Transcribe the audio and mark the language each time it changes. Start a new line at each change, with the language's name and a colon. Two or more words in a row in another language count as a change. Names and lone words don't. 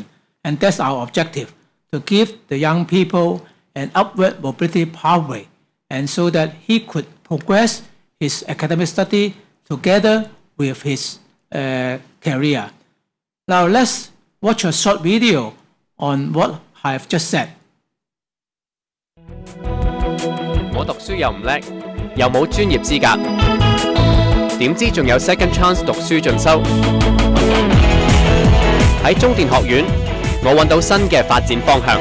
English: And that's our objective, to give the young people an upward mobility pathway, and so that he could progress his academic study together with his career. Now let's watch a short video on what I have just said.
Cantonese: 我讀書又唔叻，又冇專業資格，點知仲有
English: second chance
Cantonese: 讀書進修？喺中電學院，我揾到新嘅發展方向。